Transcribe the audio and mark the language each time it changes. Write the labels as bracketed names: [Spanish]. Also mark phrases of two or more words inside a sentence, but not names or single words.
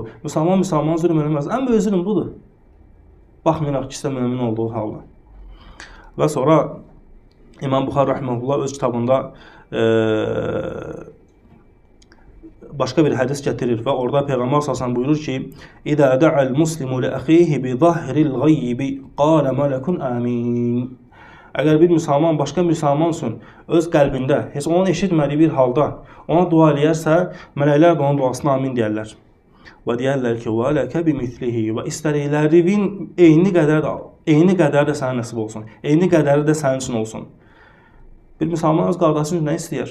[Azerbaijani] Müsəlman zülm eləməz. Ən böyük zülm budur. Baxmayaraq ki, isə mömin olduğu halda. Və sonra İmam Buxari rahimehullah öz kitabında başqa bir hədis gətirir və orada Peyğəmbər sallallahu buyurur ki, [Arabic] "إذا دعا المسلم لأخيه بظهر الغيب قال الملك آمين." [Azerbaijani] Əgər bir müsəlman başqa müsəlman üçün öz qəlbində, heç onun eşitmədiyi bir halda ona dua eləyərsə, mələklər də onun duasına amin deyərlər. Və deyərlər ki, [Arabic] "ولك بمثله." [Azerbaijani] Və istədiklərinin eyni qədər də sənə nəsib olsun. Eyni qədəri də sənin üçün olsun. Bir müsəlman öz qardaşı üçün nə istəyir?